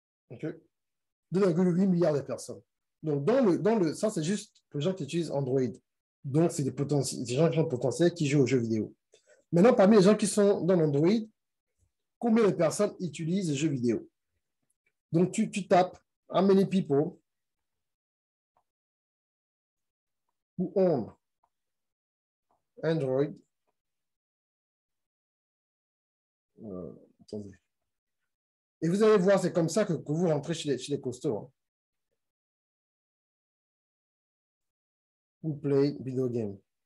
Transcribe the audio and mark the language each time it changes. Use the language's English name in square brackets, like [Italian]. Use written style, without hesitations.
[French] OK? 2,8 milliards de personnes. Donc, ça, c'est juste pour les gens qui utilisent Android. Donc, c'est des gens qui ont potentiel qui jouent aux jeux vidéo. Maintenant, parmi les gens qui sont dans l'Android, combien de personnes utilisent les jeux vidéo? Donc, tu tapes [English] how many people who own Android. [French] Attendez. Et vous allez voir, c'est comme ça que vous rentrez chez les costauds. Hein. [English] Who play video game.